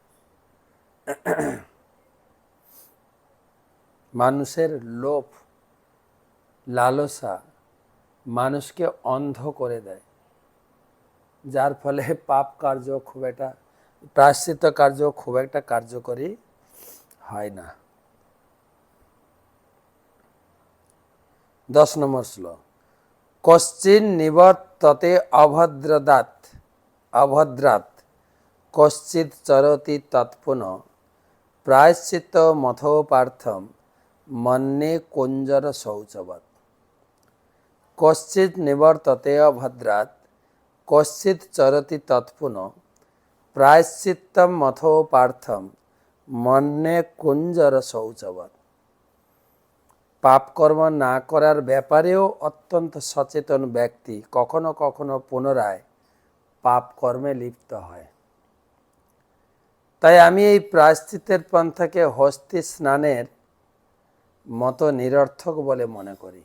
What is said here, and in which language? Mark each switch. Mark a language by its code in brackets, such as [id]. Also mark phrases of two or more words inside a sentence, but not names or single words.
[bn] মানুষের লোভ লালসা মানুষকে অন্ধ করে দেয়, যার ফলে পাপ কার্য খুব একটা, প্রায়শ্চিত্ত কার্য খুব একটা কার্যকরী হয় না। 10 নম্বর শ্লোক, [sa] কশ্চিন নিবর্ততে অভদ্রাৎ কশ্চিৎ চরতি তৎপুনঃ প্রায়শ্চিত্ত মথোপার্থম মন্যে কুঞ্জর শৌচবৎ। কশ্চিৎ নিবর্ততে অভদ্রাৎ কশ্চিৎ চরতি তৎপুনঃ প্রায়শ্চিত্তম মথোপার্থম মন্যে কুঞ্জর শৌচবৎ। [bn] পাপ কর্ম না করার ব্যাপারেও অত্যন্ত সচেতন ব্যক্তি কখনো কখনো পুনরায় পাপ কর্মে লিপ্ত হয়। তাই আমি এই প্রায়শ্চিত্তের পন্থাকে হস্তি স্নানের মতো নিরর্থক বলে মনে করি।